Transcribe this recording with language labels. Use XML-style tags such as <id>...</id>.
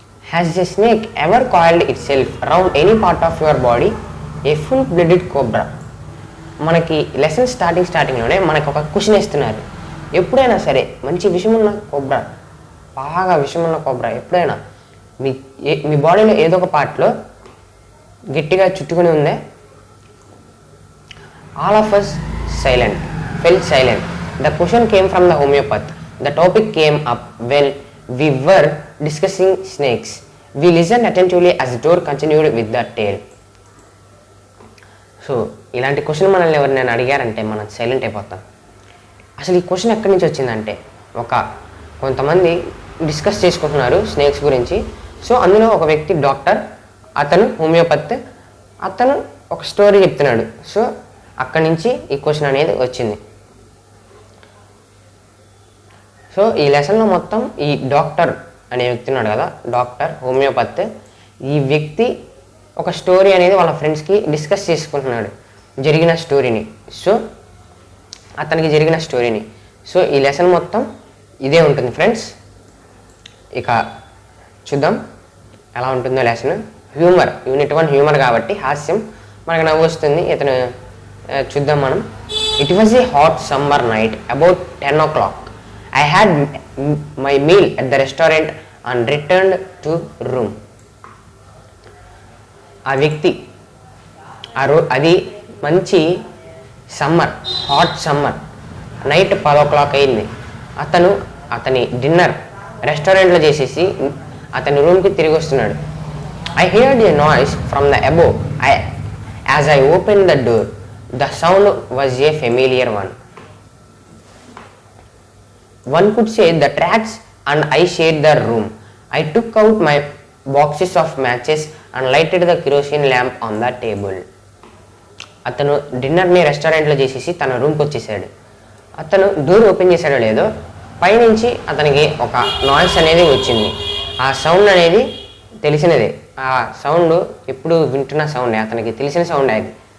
<en>Has the snake ever coiled itself around any part of your body? A full-blooded cobra.</en> <te>మనకి lesson స్టార్టింగ్లోనే మనకు ఒక question ఇస్తున్నారు. ఎప్పుడైనా సరే మంచి విషమున్న కోబ్రా, బాగా విషమున్న కోబ్రా ఎప్పుడైనా మీ బాడీలో ఏదో ఒక పార్ట్లో గట్టిగా చుట్టుకుని ఉందే?</te> <en>All of us felt silent. The question came from the homeopath. The topic came up when we were discussing snakes. We listened attentively as the door continued with the tale.</en> <te>So ఇలాంటి question మనల్ని ఎవరినైనా అడిగారంటే మనం silent అయిపోతాం. అసలు ఈ question ఎక్కడి నుంచి వచ్చిందంటే కొంతమంది డిస్కస్ చేసుకుంటున్నారు స్నేక్స్ గురించి. సో అందులో ఒక వ్యక్తి డాక్టర్, అతను హోమియోపత్, అతను ఒక స్టోరీ చెప్తున్నాడు. సో అక్కడి నుంచి ఈ క్వశ్చన్ అనేది వచ్చింది. సో ఈ లెసన్లో మొత్తం ఈ డాక్టర్ అనే వ్యక్తి ఉన్నాడు కదా, డాక్టర్ హోమియోపత్, ఈ వ్యక్తి ఒక స్టోరీ అనేది వాళ్ళ ఫ్రెండ్స్కి డిస్కస్ చేసుకుంటున్నాడు, జరిగిన స్టోరీని. సో అతనికి జరిగిన స్టోరీని. సో ఈ లెసన్ మొత్తం ఇదే ఉంటుంది ఫ్రెండ్స్. ఇక చూద్దాం ఎలా ఉంటుందో లెసన్. హ్యూమర్, యూనిట్ 1 హ్యూమర్ కాబట్టి హాస్యం, మనకు నవ్వు వస్తుంది. ఇతను చూద్దాం మనం.</te> <en>It was a hot summer night about 10 o'clock. I had my meal at the restaurant and returned to room.</en> <te>ఆ వ్యక్తి అది మంచి summer, hot summer night 10 o'clock అయింది. అతని డిన్నర్ రెస్టారెంట్లో చేసేసి అతని రూమ్కి తిరిగి వస్తున్నాడు.</te> <en>I heard a noise from the above. As I opened the door, the sound was a familiar one. One could say the rats and I shared the room. I took out my boxes of matches and lighted the kerosene lamp on the table.</en> <te>అతను డిన్నర్ని రెస్టారెంట్లో చేసేసి తన రూమ్కి వచ్చేసాడు. అతను door open చేశాడో లేదో పైనుంచి అతనికి ఒక నాయిస్ అనేది వచ్చింది. ఆ సౌండ్ అనేది తెలిసినదే, ఆ సౌండ్ ఎప్పుడు వింటున్న సౌండే, అతనికి తెలిసిన సౌండ్ అది.</te>